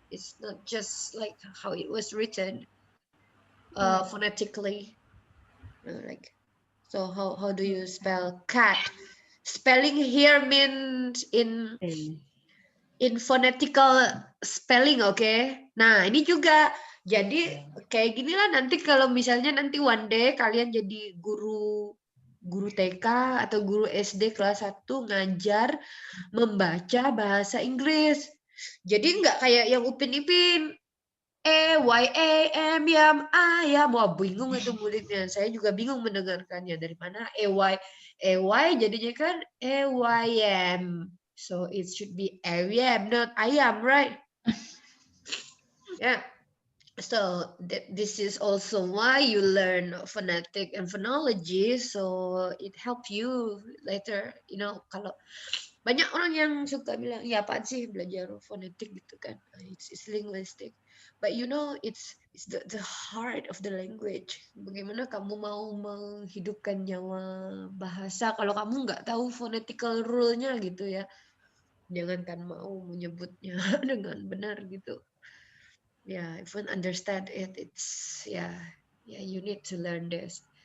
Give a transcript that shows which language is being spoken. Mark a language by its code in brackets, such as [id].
[en] It's not just like how it was written phonetically. Like, so how do you spell cat? Spelling here means in phonetical spelling, okay? [id] Nah, ini juga jadi kayak gini lah nanti kalau misalnya nanti one day kalian jadi guru TK atau guru SD kelas 1 ngajar membaca bahasa Inggris. Jadi nggak kayak yang Upin Ipin. YAM yam ayam. Wah, bingung itu mulutnya. Saya juga bingung mendengarkannya. Dari mana AY jadinya kan AYM. [en] So it should be AYM, not ayam, right? Yeah. So this is also why you learn phonetic and phonology. So it help you later, you know, [id] kalau banyak orang yang suka bilang, ya apaan sih belajar fonetik gitu kan. [en] It's linguistic. But you know, it's the heart of the language. [id] Bagaimana kamu mau menghidupkan nyawa bahasa kalau kamu nggak tahu phonetical rule-nya gitu ya. Jangankan mau menyebutnya dengan benar gitu. [en] Yeah, if you understand it, it's yeah, you need to learn this.